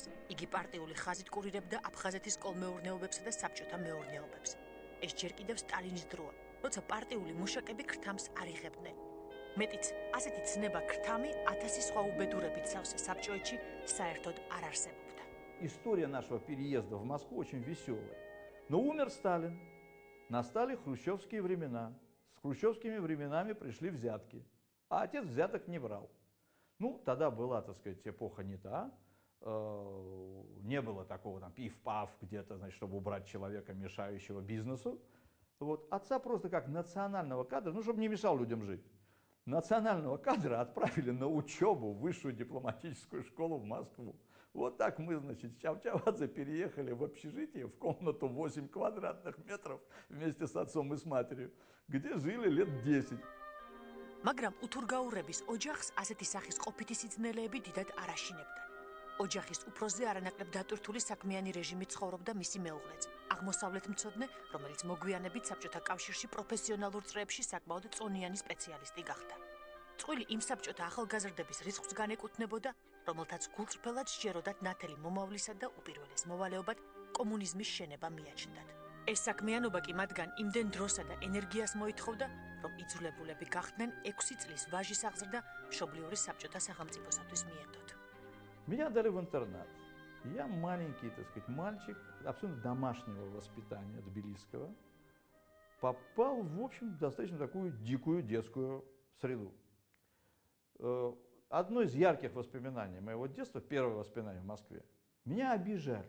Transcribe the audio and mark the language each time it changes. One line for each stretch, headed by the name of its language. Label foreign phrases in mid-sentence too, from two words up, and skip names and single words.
Georgian: იგი პარტიული ხაზით კურირებდა აფხაზეთის კოლმეურნეობებსა და საბჭოთა მეურნეობებს. ეს ჯერ კიდევ სტალინის დროა, როცა პარტიული მუშაკები ქრთამს არ იღებდნენ. მეტიც, ასეთი ცნება ქრთამი 1000 სხვა უბედურებით სავსე საბჭოეთში საერთოდ არ არსებობდა.
Russian: История нашего переезда в Москву очень веселая. Но умер Сталин. Настали хрущевские времена. С хрущевскими временами пришли взятки. А отец взяток не брал. Ну, тогда была, так сказать, эпоха не та. Не было такого там пиф-паф где-то, значит, чтобы убрать человека, мешающего бизнесу. Вот. Отца просто как национального кадра, ну, чтобы не мешал людям жить. Национального кадра отправили на учебу в высшую дипломатическую школу в Москву. Вот так мы, значит, с Чавчавадзе переехали в общежитие, в комнату 8 квадратных метров вместе с отцом и с матерью, где жили лет 10.
Georgian: მაგრამ უთურგაურების ოჯახს ასეთი სახის ყოფითი სიძნელეები დიდად არ აშინებდა. ოჯახის უფროსზე არანაკლებ დატვირთული საქმიანი რეჟიმი ცხოვრობდა მისი მეუღლეც, აღმოსავლეთმცოდნე, რომელიც მოგვიანებით საბჭოთა კავშირში პროფესიონალურ წრეებში საკმაოდ წონიანი სპეციალისტი გახდა. წყვილი იმ საბჭოთა ახალგაზრდების რიცხვს განეკუთვნებოდა, რომელთაც გულწრფელად სჯეროდათ ნათელი მომავლისა და უპირველეს მოვალეობად კომუნიზმის შენება მიაჩნდათ. ეს საქმიანობა კი მათგან იმდენ დროსა და ენერგიას მოითხოვდა, რომ იძულებულები გახდნენ 6 წლის ვაჟის აღზრდა მშობლიური საბჭოთა სახელმწიფოსათვის მიენდოთ.
Russian: Меня отдали в интернат. Я маленький, так сказать, мальчик, абсолютно домашнего воспитания тбилисского, попал, в общем, достаточно такую дикую детскую среду. Одно из ярких воспоминаний моего детства, первое воспоминание в Москве, меня обижали.